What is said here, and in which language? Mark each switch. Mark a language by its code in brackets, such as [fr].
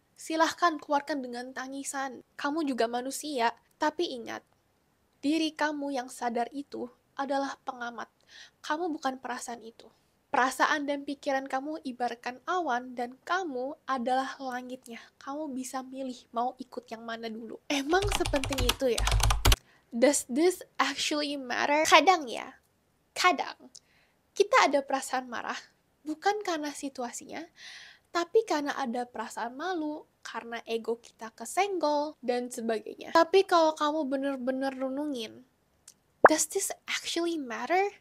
[id] Silahkan keluarkan dengan tangisan. Kamu juga manusia, tapi ingat, diri kamu yang sadar itu adalah pengamat. Kamu bukan perasaan itu. Perasaan dan pikiran kamu ibaratkan awan dan kamu adalah langitnya. Kamu bisa milih mau ikut yang mana dulu. Emang sepenting itu ya? [en] Does this actually matter? [id] Kadang ya, kadang kita ada perasaan marah bukan karena situasinya, tapi karena ada perasaan malu, karena ego kita kesenggol, dan sebagainya. Tapi kalau kamu bener-bener renungin, [en] does this actually matter?